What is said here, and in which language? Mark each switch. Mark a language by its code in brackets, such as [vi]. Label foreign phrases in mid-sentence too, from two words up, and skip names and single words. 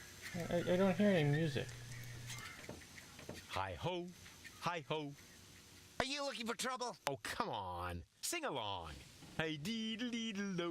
[en] I don't hear any music. Hi-ho, hi-ho. Are you looking for trouble? Oh, come on. Sing along. Hey-dee-dee-dee-do.